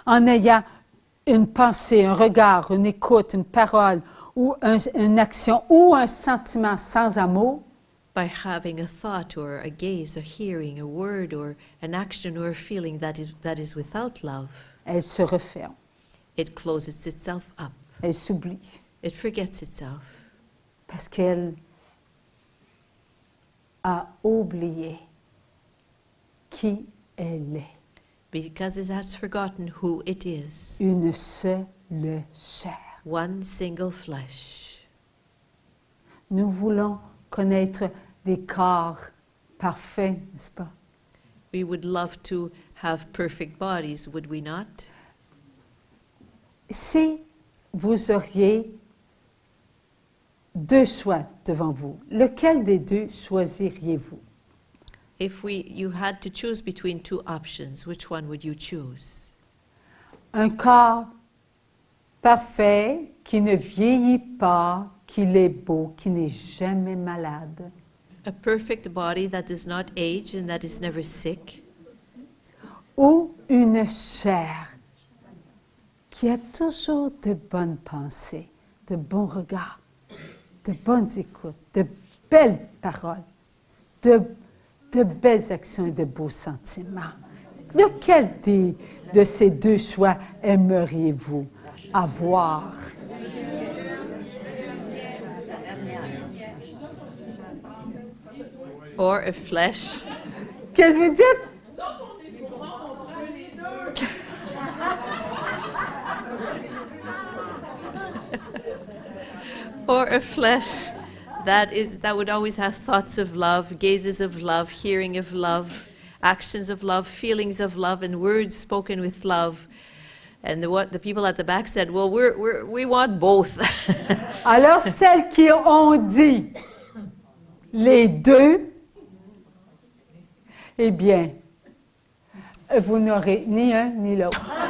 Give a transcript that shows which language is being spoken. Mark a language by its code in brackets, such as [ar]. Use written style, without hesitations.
[fr] en ayant une pensée, un regard, une écoute, une parole, ou une action, ou un sentiment sans amour, [en] by having a thought or a gaze, a hearing, a word or an action or a feeling that is without love, [fr] elle se referme, [en] it closes itself up. [fr] elle s'oublie, [en] It forgets itself [fr] parce qu'elle a oublié qui elle est. [en] because it has forgotten who it is. [fr] Une seule chair. [en] One single flesh. [fr] Nous voulons connaître des corps parfaits, n'est-ce pas? [en] We would love to have perfect bodies, would we not? [fr] Si vous auriez deux choix devant vous, lequel des deux choisiriez-vous? [en] If you had to choose between two options, which one would you choose? [fr] Un corps parfait, qui ne vieillit pas, qui est beau, qui n'est jamais malade. [en] A perfect body that does not age and that is never sick? [fr] Ou une chair qui a toujours de bonnes pensées, de bons regards, de bonnes écoutes, de belles paroles, de belles actions et de beaux sentiments. Lequel de ces deux choix aimeriez-vous avoir? [en] Or a flesh? [fr] Qu'est-ce que vous dites? [en] Or a flesh that would always have thoughts of love, gazes of love, hearing of love, actions of love, feelings of love, and words spoken with love. And the people at the back said, well, we want both. [fr] Alors, celles qui ont dit les deux, Eh bien, vous n'aurez ni un ni l'autre.